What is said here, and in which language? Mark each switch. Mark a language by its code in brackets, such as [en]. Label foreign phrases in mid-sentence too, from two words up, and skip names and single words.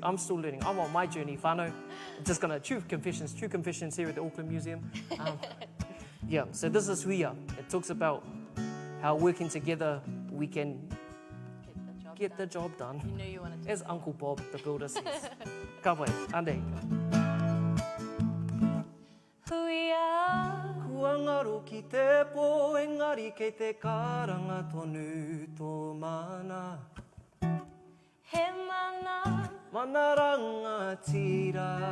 [en] I'm still learning. I'm on my journey, whānau. Just going to true confessions here at the Auckland Museum. So this is huia. It talks about how working together we can get the job done. You knew you wanted to. As Uncle Bob, the builder, says. [mi] Ka pai, ande. Huia. Kua ngaro ki te po, engari kei te karanga tonu tō mana. He mana. Mana rangatira.